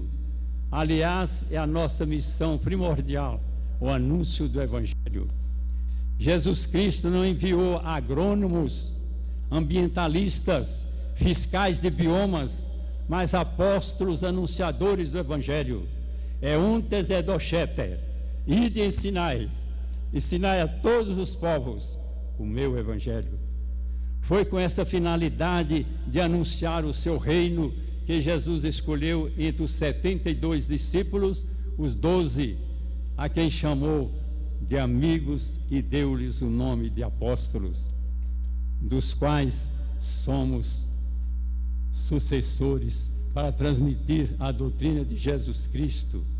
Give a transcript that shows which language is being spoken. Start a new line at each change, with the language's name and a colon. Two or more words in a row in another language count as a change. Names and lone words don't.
Portuguese: Aliás, é a nossa missão primordial, o anúncio do Evangelho. Jesus Cristo não enviou agrônomos, ambientalistas, fiscais de biomas, mas apóstolos anunciadores do Evangelho.
Latin: É untes et docete,
Portuguese: ide ensinai a todos os povos o meu Evangelho. Foi com essa finalidade de anunciar o seu reino que Jesus escolheu entre os 72 discípulos, os 12, a quem chamou de amigos e deu-lhes o nome de apóstolos, dos quais somos sucessores para transmitir a doutrina de Jesus Cristo.